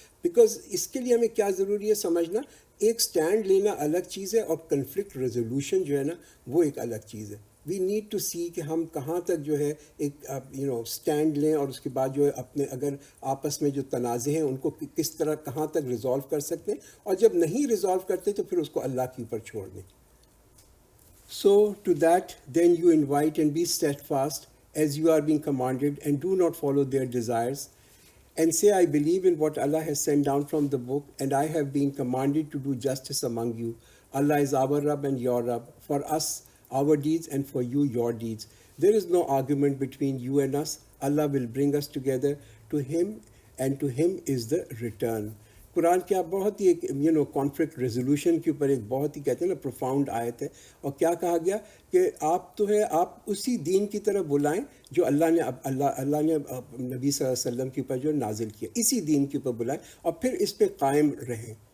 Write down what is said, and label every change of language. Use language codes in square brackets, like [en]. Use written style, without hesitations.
[ur] Because اس کے لیے ہمیں کیا ضروری ہے سمجھنا، ایک سٹینڈ لینا الگ چیز ہے، اور کنفلکٹ ریزولوشن جو ہے نا وہ ایک الگ چیز ہے. [en] we need to see [ur] کہ ہم کہاں تک جو ہے ایک سٹینڈ لیں، اور اس کے بعد جو ہے اپنے اگر آپس میں جو تنازع ہیں ان کو کس طرح کہاں تک ریزالو کر سکتے ہیں، اور جب نہیں ریزالو کرتے تو پھر اس کو اللہ کے اوپر چھوڑ دیں. [en] So to that then you invite and be steadfast as you are being commanded, and do not follow their desires, and say, I believe in what Allah has sent down from the book, and I have been commanded to do justice among you. Allah is our Rabb and your Rabb, for us our deeds, and for you your deeds. There is no argument between you and us. Allah will bring us together to Him, and to Him is the return. [ur] قرآن کیا بہت ہی ایک conflict resolution کے اوپر ایک بہت ہی کہتے ہیں نا پروفاؤنڈ آیت ہے. اور کیا کہا گیا کہ آپ تو ہے آپ اسی دین کی طرف بلائیں جو اللہ نے نبی صلی اللہ علیہ وسلم کے اوپر جو نازل کیا، اسی دین کے اوپر بلائیں، اور پھر اس پہ قائم رہیں.